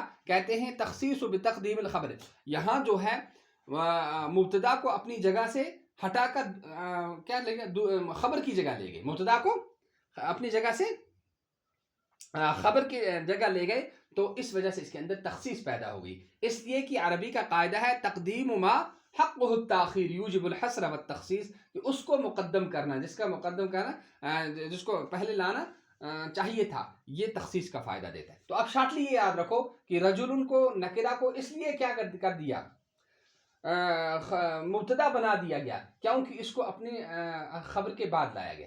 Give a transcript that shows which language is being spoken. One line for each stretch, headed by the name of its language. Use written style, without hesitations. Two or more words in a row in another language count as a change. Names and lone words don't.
Urdu: کہتے ہیں
Arabic: تخصیص بتقدیم الخبر.
Urdu: یہاں جو ہے مبتدا کو اپنی جگہ سے ہٹا کر کیا لے گئے؟ خبر کی جگہ لے گئے. مبتدا کو اپنی جگہ سے خبر کی جگہ لے گئے تو اس وجہ سے اس کے اندر تخصیص پیدا ہو گئی. اس لیے کہ عربی کا قاعدہ ہے
Arabic: تقدیم ما حقه التاخیر یوجب الحصر والتخصیص،
Urdu: کہ اس کو مقدم کرنا، جس کا مقدم کرنا، جس کو پہلے لانا چاہیے تھا، یہ تخصیص کا فائدہ دیتا ہے. تو اب شارٹلی یہ یاد رکھو کہ رجل کو نکرہ کو اس لیے کیا کر دیا، مبتدا بنا دیا گیا، کیونکہ اس کو اپنی خبر کے بعد لایا گیا.